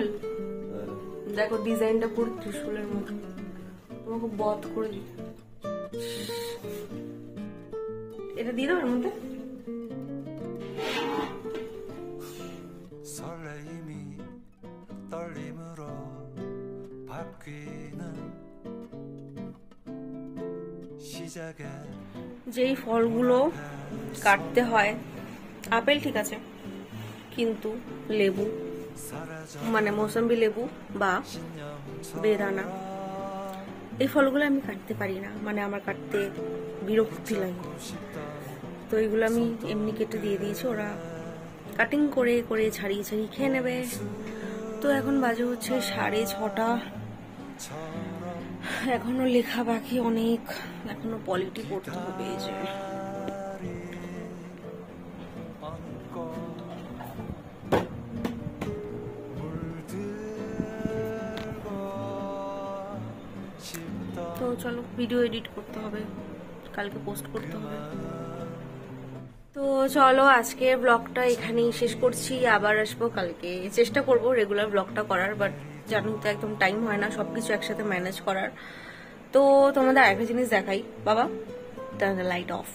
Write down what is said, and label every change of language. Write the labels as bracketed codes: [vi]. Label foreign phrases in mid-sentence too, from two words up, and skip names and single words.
[bn] দেখো ডিজাইনটা পুরো ত্রিশূলের মতো, তোমাকে বধ করে দিই। এটা দিয়ে দাও এর মধ্যে। [ko] 설레임이 떨림으로 바뀌는 시작에 [bn] যেই ফলগুলো কাটতে হয়, আপেল ঠিক আছে, কিন্তু লেবু [ko] 사라져 [bn] মানে মৌসম্বি লেবু বা বেদানা, এই ফলগুলো আমি কাটতে পারি না, মানে আমার কাটতে বিরক্তি লাগে। তো এগুলো আমি এমনি কেটে দিয়ে দিয়েছি, ওরা কাটিং করে করে ছাড়িয়ে ছাড়িয়ে খেয়ে নেবে। তো এখন বাজে হচ্ছে 6:30, এখনো লেখা বাকি অনেক, এখনো পলিটি পড়তে হবে। এই যে [ko] 안고 물들고 싶던 [bn] তো চলো [en] video edit [bn] করতে হবে, কালকে পোস্ট করতে হবে। তো চলো আজকের ব্লগটা এখানেই শেষ করছি, আবার আসবো কালকে। চেষ্টা করব রেগুলার ব্লগটা করার, বাট জানি তো একদম টাইম হয় না সবকিছু একসাথে ম্যানেজ করার। তো তোমাদের আরেকটা জিনিস দেখাই, বাবা [en] turn the light off.